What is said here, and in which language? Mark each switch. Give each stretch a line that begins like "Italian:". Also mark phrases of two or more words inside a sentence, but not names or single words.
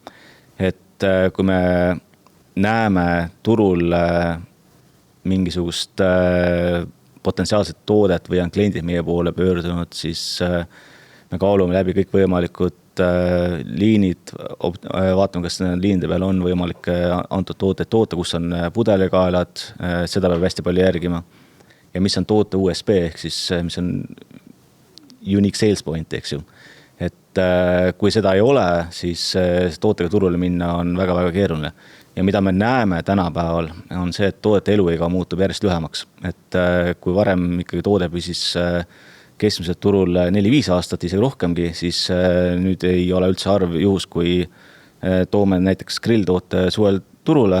Estonian: Et kui me näeme turul mingisugust potentsiaalset toodet või on kliendid meie poole pöördunud, siis me kaalume läbi kõik võimalikud liinid, vaatame, kas liinide peal on võimalik antud tooteid toota, kus on pudelikaelad, seda peab hästi palju järgima. Ja mis on toote USB, ehk siis mis on
English: unique sales point,
Estonian: eks ju. Et kui seda ei ole, siis tootega turule minna on väga-väga keeruline. Ja mida me näeme tänapäeval on see, et toodete eluiga muutub järjest lühemaks. Et kui varem ikkagi toode püsis keskmiselt turul 4-5 aastat, isegi rohkemgi, siis nüüd ei ole üldse arv juhus, kui toome näiteks grilltoote suvel turule.